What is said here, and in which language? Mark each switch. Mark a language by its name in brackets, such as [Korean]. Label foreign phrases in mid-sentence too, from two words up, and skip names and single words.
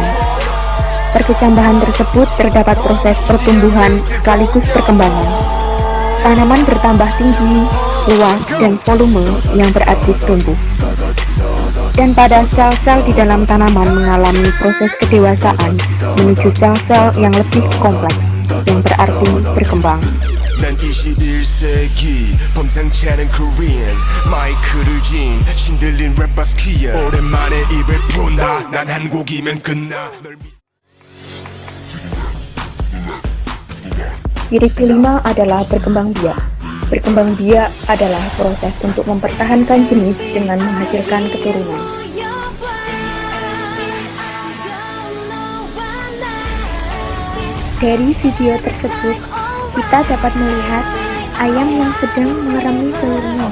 [Indonesian] Perkecambahan tersebut terdapat proses pertumbuhan sekaligus perkembangan. Tanaman bertambah tinggi, luas, dan volume yang berarti tumbuh. Dan pada sel-sel di dalam tanaman mengalami proses kedewasaan menuju sel-sel yang lebih kompleks yang berarti berkembang. [Korean] 난 21세기 범상찮은 코리안 마이크를 쥔 신들린 랩바스키야 오랜만에 입을 푼다 난 한 곡이면 끝나 [Indonesian] Ciri kelima adalah berkembang biak. Berkembang biak adalah proses untuk mempertahankan jenis dengan menghasilkan keturunan. Dari video tersebut, kita dapat melihat ayam yang sedang mengerami telurnya.